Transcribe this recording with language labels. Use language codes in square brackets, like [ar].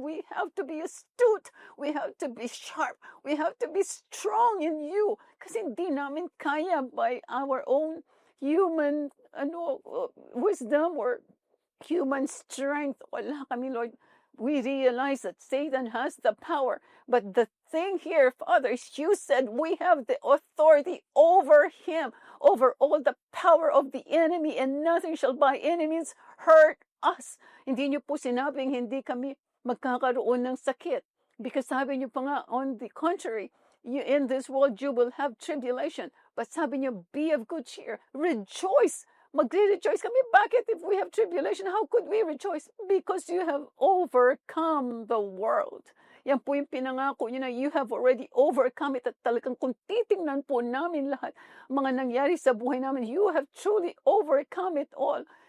[en] We have to be astute, we have to be sharp, we have to be strong in you, [tl] kasi hindi namin kaya [en] by our own human wisdom or human strength. [tl] Wala kami, Lord. [en] We realize that Satan has the power. But the thing here, Father, is you said we have the authority over him, over all the power of the enemy, and nothing shall by any means hurt us. [tl] Hindi niyo po sinabing hindi kami magkakaroon ng sakit. Because sabi niyo pa nga, [en] on the contrary, in this world you will have tribulation. But sabi niyo, be of good cheer. Rejoice. [tl] Magre-rejoice kami. Bakit? [en] If we have tribulation, how could we rejoice? Because you have overcome the world. [tl] Yan po yung pinangako niyo na [en] you have already overcome it. [tl] At talagang kung titingnan po namin lahat, mga nangyari sa buhay namin, [en] you have truly overcome it all.